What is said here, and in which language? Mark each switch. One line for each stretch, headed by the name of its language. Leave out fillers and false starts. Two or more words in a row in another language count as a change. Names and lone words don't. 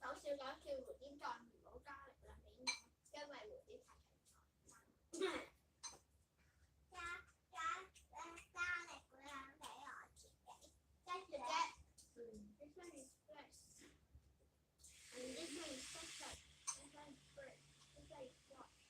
Cantonese: 笑講笑，蝴蝶再唔好加力啦，俾我，因為蝴蝶太長咗。加力啦，俾我自己。跟住咧
English: ，this one is first, and this one is second, this one is third, this one is fourth.